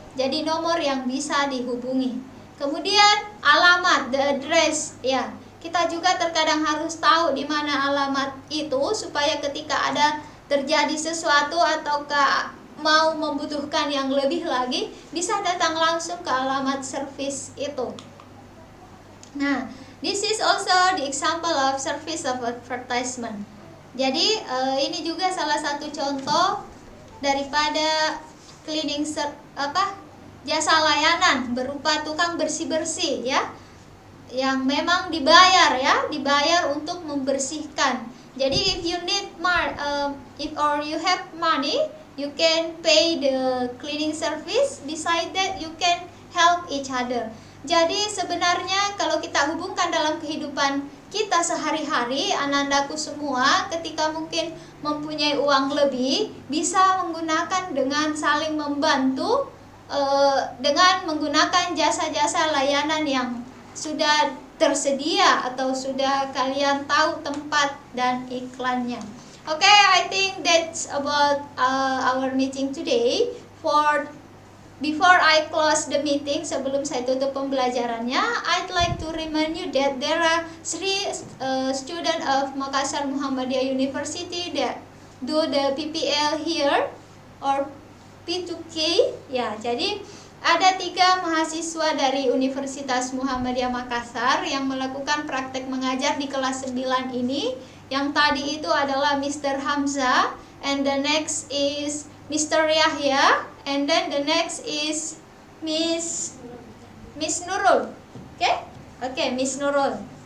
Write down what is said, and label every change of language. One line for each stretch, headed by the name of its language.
Indonesian: Jadi nomor yang bisa dihubungi. Kemudian alamat,
English: the address
Indonesian: ya. Kita juga terkadang harus tahu di mana alamat itu supaya ketika ada terjadi sesuatu ataukah mau membutuhkan yang lebih lagi, bisa datang langsung ke alamat service itu.
English: Nah, this is also the example of service of advertisement.
Indonesian: Jadi ini juga salah satu contoh daripada cleaning jasa layanan berupa tukang bersih-bersih ya, yang memang dibayar untuk membersihkan. Jadi
English: if you need if or you have money, you can pay the cleaning service. Beside that, you can help each other.
Indonesian: Jadi sebenarnya kalau kita hubungkan dalam kehidupan kita sehari-hari, anandaku semua, ketika mungkin mempunyai uang lebih, bisa menggunakan dengan saling membantu, dengan menggunakan jasa-jasa layanan yang sudah tersedia atau sudah kalian tahu tempat dan iklannya.
English: Okay, I think that's about our meeting today. Before I close the meeting,
Indonesian: sebelum saya tutup pembelajarannya,
English: I'd like to remind you that there are 3 students of Makassar Muhammadiyah University that do the PPL here or P2K.
Indonesian: Ya, jadi ada 3 mahasiswa dari Universitas Muhammadiyah Makassar yang melakukan praktek mengajar di kelas 9 ini. Yang tadi itu adalah Mr.
English: Hamzah, and the next is Mr. Yahya, and then the next is Miss Nurul. Okay, Miss Nurul.